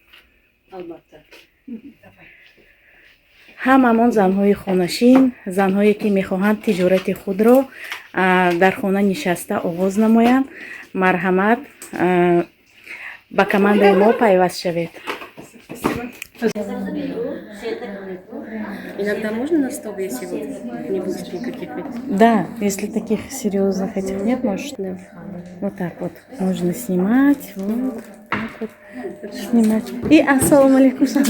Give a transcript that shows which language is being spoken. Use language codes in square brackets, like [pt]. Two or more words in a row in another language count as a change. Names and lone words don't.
[tg] ҳамамон занҳои хонашин, занҳое ки мехоҳанд тиҷорати худро дар хона нишаста оғоз намоянд, марҳамат ба командаи мо пайваст шавед. [ru] Иногда можно на стоп, если вот не будет никаких этих? Да, если таких серьезных этих нет, может, Да. вот так вот можно снимать, вот так вот снимать. И [ar] السلام عليكم.